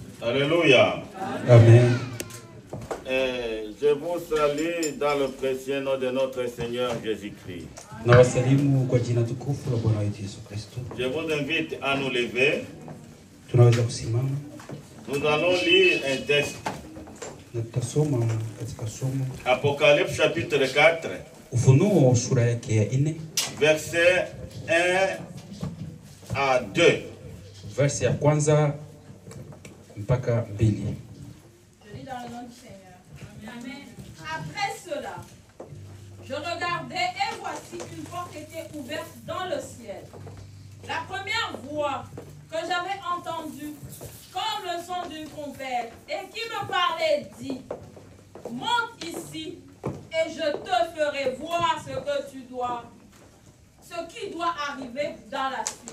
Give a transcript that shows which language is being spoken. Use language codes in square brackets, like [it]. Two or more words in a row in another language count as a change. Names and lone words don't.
[fr] Alléluia. Amen. Je vous salue dans le précieux nom de notre Seigneur Jésus-Christ. [sw] Na wasalimu kwa jina tukufu la Bwana wetu Yesu Kristo. [fr] Je vous invite à nous lever. [sw] Tunaweza kusimama. [fr] Nous allons lire un texte. [sw] Na tutasoma katika somo [fr] Apocalypse chapitre 4. [sw] Ufunuo sura yake ya 4. [fr] Verset 1 à 2. [sw] Verse ya kwanza mpaka 2. [fr] Je lis dans le nom du Seigneur. Amen. Après cela, je regardais et voici une porte était ouverte dans le ciel. La première voix que j'avais entendue, comme le son d'une trompette, et qui me parlait, dit: monte ici, et je te ferai voir ce qui doit arriver dans la suite.